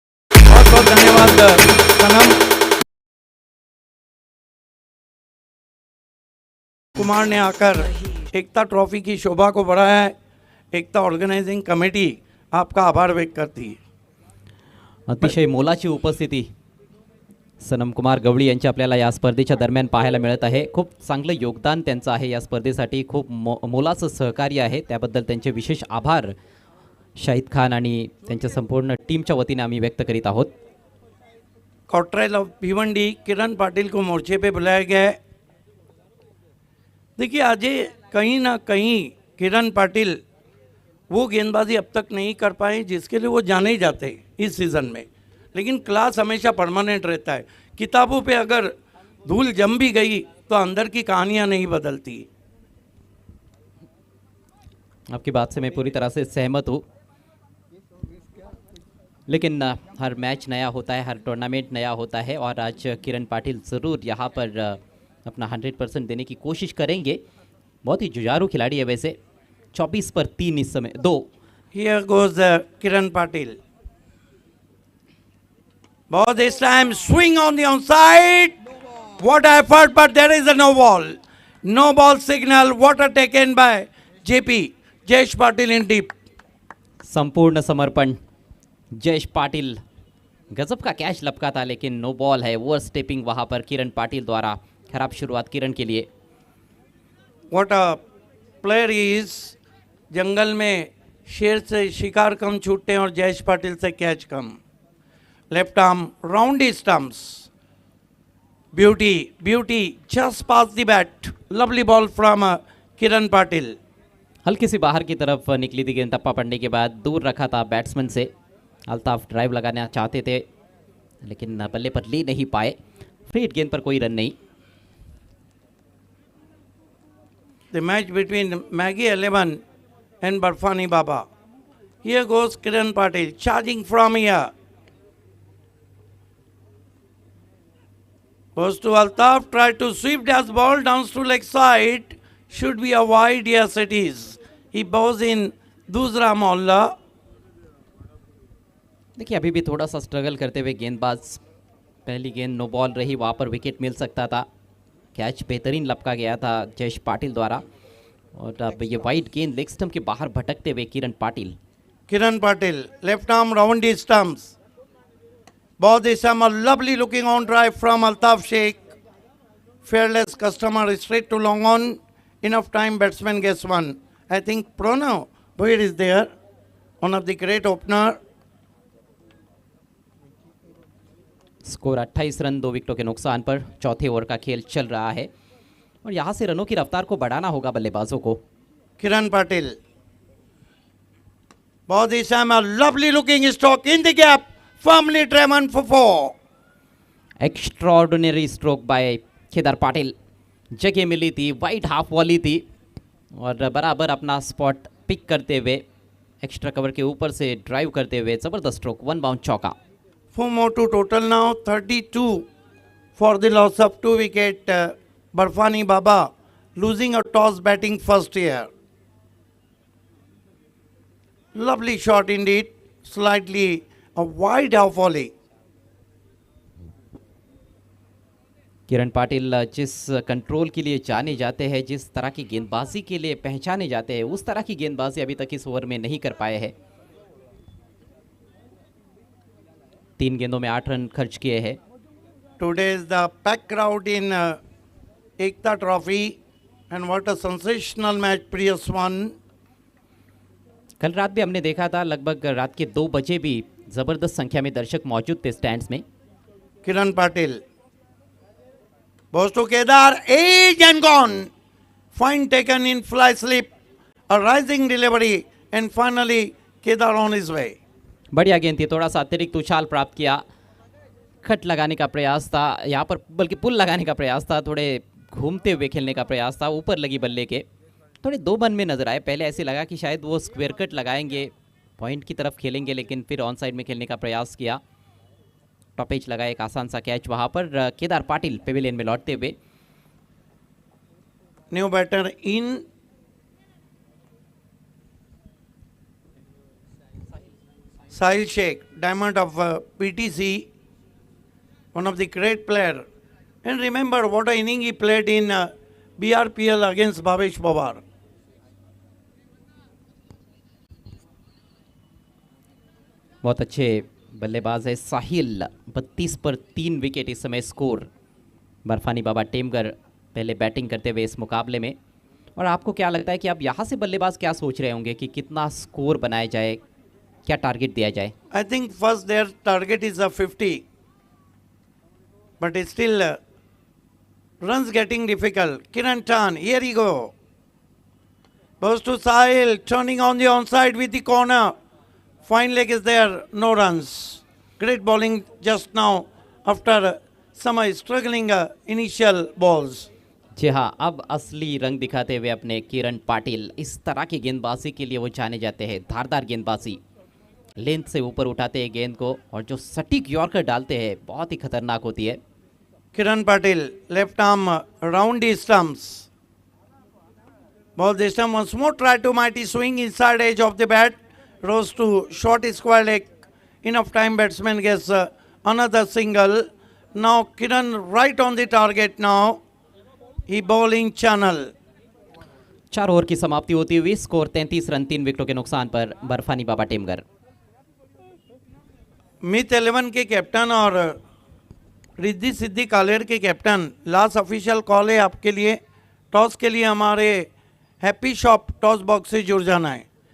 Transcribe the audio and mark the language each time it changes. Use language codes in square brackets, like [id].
[hi] बहुत बहुत धन्यवाद सनम कुमार ने आकर एकता ट्रॉफी की शोभा को बढ़ाया है। एकता ऑर्गेनाइजिंग कमेटी आपका आभार व्यक्त करती है। [mr] अतिशय मोलाची उपस्थिती सनम कुमार गवळी यांची आपल्याला या स्पर्धेच्या दरम्यान पाहायला मिळत आहे। खूप चांगलं योगदान त्यांचं आहे या स्पर्धेसाठी, खूप मोलाचं सहकार्य आहे, त्याबद्दल त्यांचे विशेष आभार शाहिद खान आणि त्यांच्या संपूर्ण टीमच्या वतीने आम्ही व्यक्त करीत आहोत। [hi] कॉट्रेल ऑफ भिवंडी किरण पाटिल को मोर्चे पे बुलाया गया है। देखिए, आज कहीं ना कहीं किरण पाटिल वो गेंदबाजी अब तक नहीं कर पाए जिसके लिए वो जाने ही जाते हैं इस सीज़न में, लेकिन क्लास हमेशा परमानेंट रहता है। किताबों पे अगर धूल जम भी गई तो अंदर की कहानियां नहीं बदलती। आपकी बात से मैं पूरी तरह से सहमत हूँ, लेकिन हर मैच नया होता है, हर टूर्नामेंट नया होता है और आज किरण पाटिल ज़रूर यहाँ पर अपना 100% देने की कोशिश करेंगे। बहुत ही जुझारू खिलाड़ी है वैसे। 24 पर 3 इस समय 2। [en] Here goes Kiran Patil. Ball this time, swing on the onside. What effort, but there is a no ball. No ball signal. Water taken by JP, Jayesh Patil in deep. [hi] संपूर्ण समर्पण जयेश पाटिल। गजब का कैच लपका था, लेकिन नो बॉल है। Over stepping वहाँ पर किरण पाटिल द्वारा। खराब शुरुआत किरण के लिए। [en] What a player he is. [hi] जंगल में शेर से शिकार कम छूटते हैं और जयेश पाटिल से catch come. [en] Left arm, round his stumps. Beauty, just past the bat. Lovely ball from Kiran Patil. [hi] हल्की सी बाहर की तरफ निकली थी गेंद, टप्पा पड़ने के बाद दूर रखा था बैट्समैन से। अल्ताफ ड्राइव लगाना चाहते थे, लेकिन बल्ले पर ले नहीं पाए। फ्री हिट गेंद पर कोई रन नहीं। [en] The match between Maggie 11 and Barfani Baba. Here goes Kiran Patil charging from here. Goes to Altaf, tried to sweep that ball down to leg side. Should be a wide, yes it is. He bows in Dusra Molla. [hi] देखिए अभी भी थोड़ा सा struggle करते हुए गेंदबाज, पहली गेंद नो बॉल रही, वहाँ पर विकेट मिल सकता था। कैच बेहतरीन लपका गया था जयेश पाटिल द्वारा, और अब ये वाइड गेंद लेग स्टंप के बाहर भटकते हुए किरण Patil. [en] Kiran Patil, left arm round the stumps. Both this time a lovely looking on drive from Altaf Sheikh. Fearless customer straight to long on. Enough time batsman gets one. I think Pranav Bhuir is there, one of the great opener. [hi] Score 28 run 2 विकेटों के नुकसान पर चौथे over का खेल चल रहा है, और यहाँ से रनों की रफ्तार को बढ़ाना होगा बल्लेबाजों को। [en] Kiran Patil. Both this time a lovely looking stroke in the gap. Firmly driven for 4. Extraordinary stroke by Kedar Patil. [hi] जगह मिली थी, वाइड हाफ वॉली थी, और बराबर अपना स्पॉट पिक करते हुए एक्स्ट्रा कवर के ऊपर से ड्राइव करते हुए जबरदस्त स्ट्रोक, 1 बाउंड चौका। [en] 4 more to total now, 32 for the loss of 2 wicket. Barfani Baba losing a toss batting first here. Lovely shot indeed, slightly a wide half volley. [hi] किरण पाटिल जिस कंट्रोल के लिए जाने जाते हैं, जिस तरह की गेंदबाजी के लिए पहचाने जाते हैं, उस तरह की गेंदबाजी अभी तक इस ओवर में नहीं कर पाए हैं। 3 गेंदों में 8 रन खर्च किए हैं। [en] Today is the packed crowd in Ekta Trophy, and what a sensational match previous one. [hi] कल रात भी हमने देखा था, लगभग रात के 2 बजे भी जबरदस्त संख्या में दर्शक मौजूद थे स्टैंड्स में। [en] Kiran Patil. Goes to Kedar, edge and gone. Fine taken in fly slip, a rising delivery, and finally Kedar on his way. [hi] बढ़िया गेंद थी, थोड़ा सा अतिरिक्त उछाल प्राप्त किया, खट लगाने का प्रयास था यहाँ पर, बल्कि पुल लगाने का प्रयास था, थोड़े घूमते हुए खेलने का प्रयास था, ऊपर लगी बल्ले के, थोड़े 2 बन में नजर आए। पहले ऐसे लगा कि शायद वो स्क्वायर कट लगाएंगे, पॉइंट की तरफ खेलेंगे, लेकिन फिर ऑन साइड में खेलने का प्रयास किया। टॉप एज लगा एक आसान सा कैच वहाँ पर। केदार पाटिल पेविलियन में लौटते हुए। [en] New batter in. Sahil Sheikh, diamond of PTC, one of the great player. And remember what an inning he played in BRPL against Bhavesh Pawar. [hi] बहुत अच्छे बल्लेबाज है साहिल, 32 पर 3 विकेट इस समय स्कोर। बर्फानी बाबा टेमगर पहले बैटिंग करते हुए इस मुकाबले में। और आपको क्या लगता है कि अब यहाँ से बल्लेबाज क्या सोच रहे होंगे कि कितना स्कोर बनाया जाए, क्या टारगेट दिया जाए? [en] I think first their target is a 50, but it's still runs getting difficult. Kiran Tan, here he go. Goes to Sahil, turning on the onside with the corner. Fine leg is there, no runs. Great bowling just now after some struggling initial balls. [hi] जी हाँ, अब असली रंग दिखाते हुए अपने किरण पाटिल। इस तरह की गेंदबाजी के लिए वो जाने जाते हैं, धारदार गेंदबाजी, लेंथ से ऊपर उठाते हैं गेंद को, और जो सटीक यॉर्कर डालते हैं बहुत ही खतरनाक होती है। [en] Kiran Patil, left arm round the stumps. Ball this time once more, try to mighty swing inside edge of the bat. Rose to short square leg. Enough time batsman gets another single. Now Kiran right on the target now. He bowling channel. [hi] 4 over की समाप्ति होती हुई score 33 run 3 विकेटों के नुकसान पर बर्फानी बाबा Temghar. Myth 11 के captain और रिद्धि सिद्धि कालेर के कैप्टन, लास्ट ऑफिशियल कॉल है आपके लिए। टॉस के लिए हमारे हैप्पी शॉप टॉस बॉक्स से जुड़ जाना है।